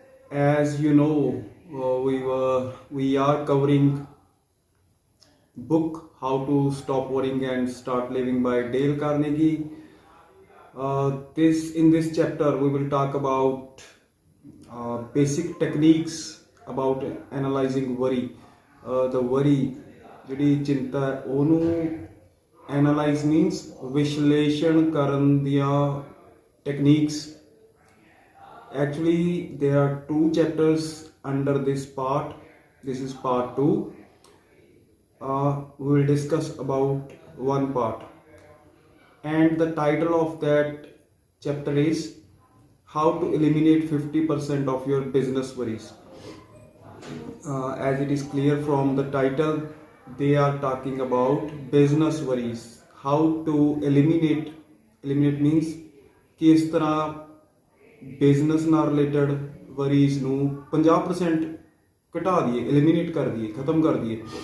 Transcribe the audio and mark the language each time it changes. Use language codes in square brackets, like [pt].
[en] As you know, we are covering book How to Stop Worrying and Start Living by Dale Carnegie. This in this chapter we will talk about basic techniques about analyzing worry. The worry [pa] ਜਿਹੜੀ ਚਿੰਤਾ ਹੈ ਉਹਨੂੰ analyse means ਵਿਸ਼ਲੇਸ਼ਣ ਕਰਨ ਦੀਆਂ techniques. [en] Actually, there are two chapters under this part. This is part 2. We will discuss about one part. And the title of that chapter is How to Eliminate 50% of Your Business Worries. As it is clear from the title, they are talking about business worries. How to eliminate means [pa] ਕਿਸ ਤਰ੍ਹਾਂ business ਨਾਲ related worries ਨੂੰ 50% ਘਟਾ ਦਈਏ, eliminate ਕਰ ਦਈਏ, ਖਤਮ ਕਰ ਦਈਏ.